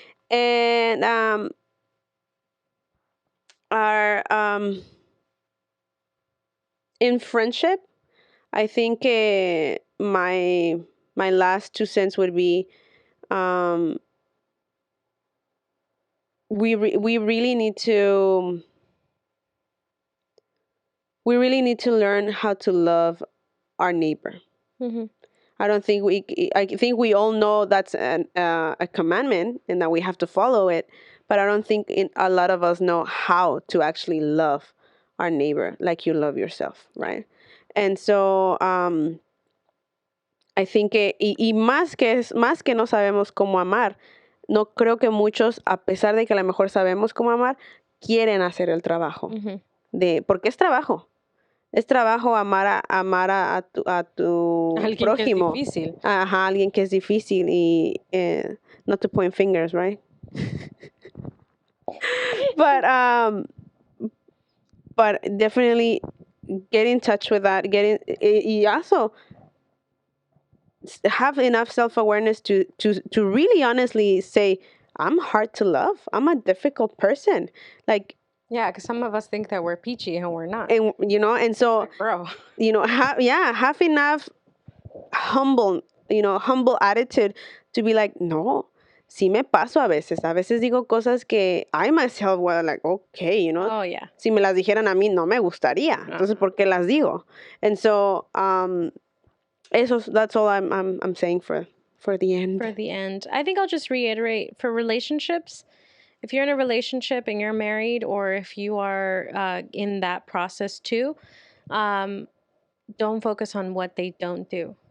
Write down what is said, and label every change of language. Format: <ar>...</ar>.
<en>And our in friendship, I think my last 2 cents would be um, we really need to learn how to love our neighbor. I don't think I think we all know that's a commandment and that we have to follow it, but I don't think a lot of us know how to actually love our neighbor like you love yourself, right? And so I think</en> <es>y más que no sabemos cómo amar, no creo que muchos, a pesar de que a lo mejor sabemos cómo amar, quieren hacer el trabajo. Porque es trabajo. Es trabajo amar a tu Alguien prójimo. que es difícil. Ajá, alguien que es difícil y</es> <en>not to point fingers, right? But definitely get in touch with that. Y also have enough self-awareness to really honestly say, I'm hard to love. I'm a difficult person. Like, yeah, because some of us think that we're peachy and we're not. And you know, and so like, bro, you know, have enough humble attitude to be like,</en> <es>no, sí me paso a veces. A veces digo cosas que</es> <en>I myself were like, okay, you know. Oh yeah.</en> <es>Si me las dijeran a mí no me gustaría. Entonces, ¿por qué las digo?</es> <en>And so that's all I'm saying for the end. For the end, I think I'll just reiterate for relationships, if you're in a relationship and you're married, or if you are in that process too, um, don't focus on what they don't do.</en>